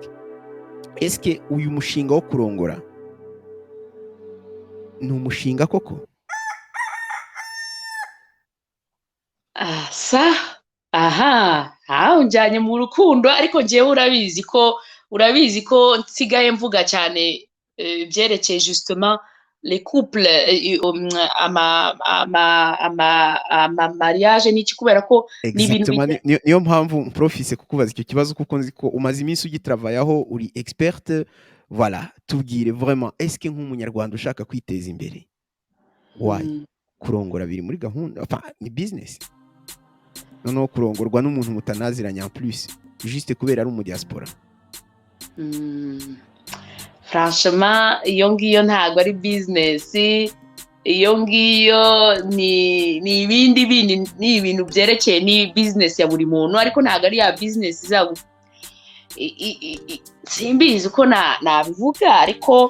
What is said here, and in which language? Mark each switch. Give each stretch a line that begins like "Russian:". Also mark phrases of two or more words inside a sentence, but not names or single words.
Kinyarwanda: Eske uyu mushinga wo kurongora ni umushinga koko? Aha, unjyanye mu rukundo, ariko njyewe urabizi ko urabizi ko nsigaye mvuga cyane byerekeye
French: justement les couples mariage
Kinyarwanda: n'iki kubera ko ni ibintu exactement niyo mpamvu profise kukubaza icyo kibazo kuko nzi ko umaze iminsi ugitravayaho uri experte. Voilà, tubwire
French: vraiment est-ce que
Kinyarwanda: nk'umunyarwanda ushaka kwiteza imbere kurongora biri muri gahunda, enfin ni business, noneho kurongorwa n'umuntu mutanaziranye
French: en plus juste
Kinyarwanda: kubera ari umudiaspora? Franchement iyo ngiyo ntabwo ari business, iyo ngiyo ni ibintu byerekeye ni business ya buri muntu, ariko ntabwo ari ya business simbizi uko nabivuga, ariko